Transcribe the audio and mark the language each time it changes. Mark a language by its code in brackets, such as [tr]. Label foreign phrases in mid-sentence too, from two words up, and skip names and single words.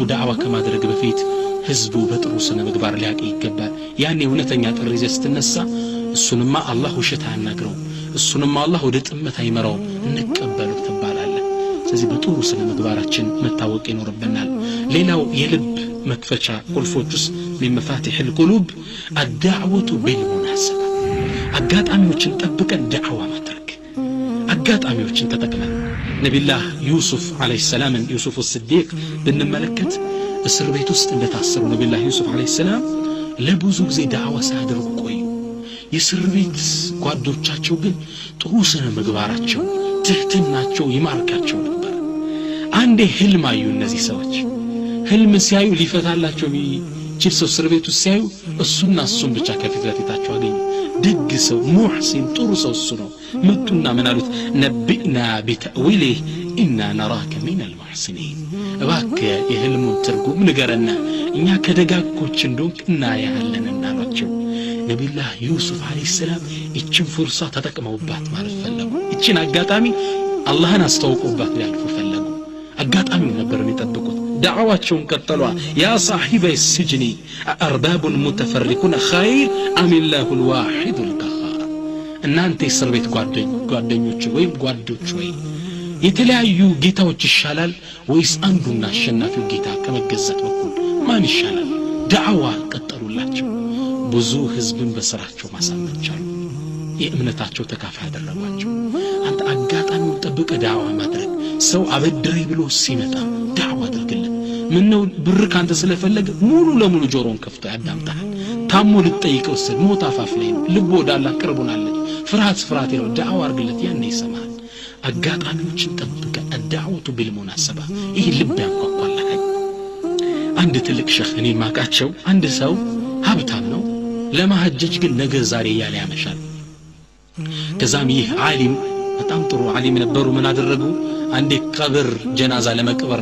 [am] ዳዕዋ ከማድረግ በፊት ህዝቡ በጥሩ ስነ ምግባር ሊያቀ ይገባል ያኔ እውነተኛ ጥሪ ስትነሳ እሱንማ አላህ ውሸት አያናግረው እሱንማ አላህ ወደ ጥመት አይመራው እንቀበሉ ተባላለ ስለዚህ በጥሩ ስነ ምግባራችን መታወቅ ይኖርብናል ሌላው የልብ መክፈቻ ቁልፎችስ ለመፋቲህ [ar] القلوب الدعوه بالمناسبه [am] አጋጣሚዎችን ጠብቀን ዳዕዋ ማድረግ አጋጣሚዎችን ተጠቅመን ነብዩላህ ዩሱፍ [ar] عليه السلام [am] ዩሱፍ الصديق ብንመለከት እስር ቤት ውስጥ እንደታሰሩ ነብዩላህ ዩሱፍ [ar] عليه السلام [am] ለብዙ ጊዜ ዳዕዋ ሳያደርጉ ቆዩ የእስር ቤት ጓዶቻቸው ግን ጥሩ ስነ ምግባራቸው ትህትናቸው ይማርካቸው ነበር አንዴ ህልም አዩ እነዚህ ሰዎች ህልም ሲያዩ ሊፈታላቸው ቢችል ሰው እስር ቤት ውስጥ ሲያዩ እሱን ብቻ ከፊት ለፊታቸው አገኙ ደግ ሰው ሙህሲን ጥሩ ሰው እሱ ነው መጡና ምን አሉት ነብይና [ar] بتأويله إنا نراك من المحسنين [am] እባክህ የህልሙን ትርጉም ንገረና እኛ ከደጋጎች እንደሆንክ እናያለንና አሏቸው ነብዩላህ ዩሱፍ [ar] عليه السلام [am] እቺን ፍርሳ ተጠቅመውባት ማለት ፈለጉ እቺን አጋጣሚ አላህን አስተዋውቁባት ያልፉ ፈለጉ አጋጣሚው ነበር የሚጠብቁት ዳዕዋቸውን ቀጠሉ ያ [ar] صاحب السجن أرباب متفرقون خير أم الله الواحد القهار [am] እናንተ እስር ቤት ጓደኞች ወይም ጓዶች ወይ የተለያዩ ጌታዎች ይሻላል ወይስ አንዱና አሸናፊው ጌታ ከመገዛት በኩል ማን ይሻላል ዳዕዋ ቀጠሉላቸው ብዙ ህዝብን በስራቸው ማሳመቻሉ የእምነታቸው ተካፋይ አደረጓቸው አንተ አጋጣሚውን ጠብቀ ዳዕዋ ማድረግ ሰው አበድሬ ብሎ ሲመጣ ዳዕዋ አድርግለት ምነው ብር ካንተ ስለፈለገ ሙሉ ለሙሉ ጆሮን ከፍቶ ያዳምጣል ታሞ ልጠይቀው ሲል ሞት አፋፍ ላይ ነው ልቦ ወዳላ ቅርቡናለች ፍርሃት ነው ዳዕዋ አድርግለት ያኔ ይሰማል አጋጣሚዎችን ጠብቀ [ar] الدعوه بالمناسبه [am] ይህ ልብ ያንኳኳልህ አንድ ትልቅ ሸህ እኔ ማቃቸው አንድ ሰው ሀብታም ነው ለማህጀጅ ግን ነገ ዛሬ ያለ ያመሻል ከዛም ይህ ዓሊም በጣም ጥሩ ዓሊም ነበሩ ምን አደረጉ አንዴ ቀብር ጀናዛ ለመቅበር